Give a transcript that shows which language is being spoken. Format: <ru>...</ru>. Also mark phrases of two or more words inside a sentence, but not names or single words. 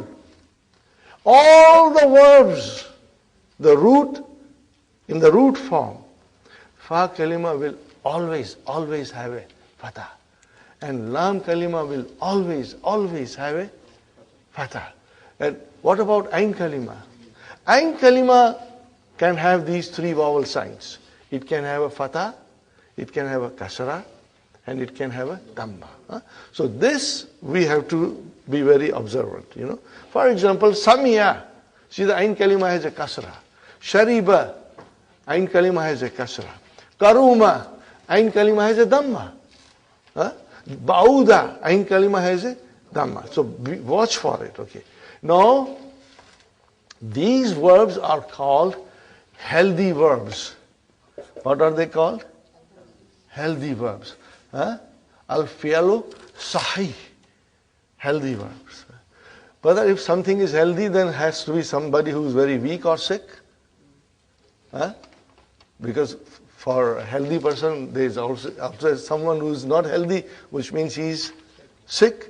<en>All the verbs, the root, in the root form,</en> <ar>فاء كلمة</ar> <en>will always have a fatah. And</en> <ar>لام كلمة</ar> <en>will always have a fatah. And what about</en> <ar>عين كلمة? عين كلمة</ar> <en>can have these 3 vowel signs. It can have a fatah, it can have a kasra, and it can have a dhamma. So this we have to be very observant. For example, samia. See, the</en> <ar>عين كلمة</ar> <en>has a kasra. Shariba,</en> <ar>عين كلمة</ar> <en>has a kasra. Karuma,</en> <ar>عين كلمة</ar> <en>has a dhamma. Ba'uda,</en> <ar>عين كلمة</ar> <en>has a dhamma. So watch for it. Okay. Now, these verbs are called healthy verbs. What are they called? Healthy verbs.</en> <ar>الفعل صحيح.</ar> <en>Healthy verbs. But if something is healthy, then it has to be somebody who is very weak or sick. Because for a healthy person, there is also someone who is not healthy, which means he is sick.</en>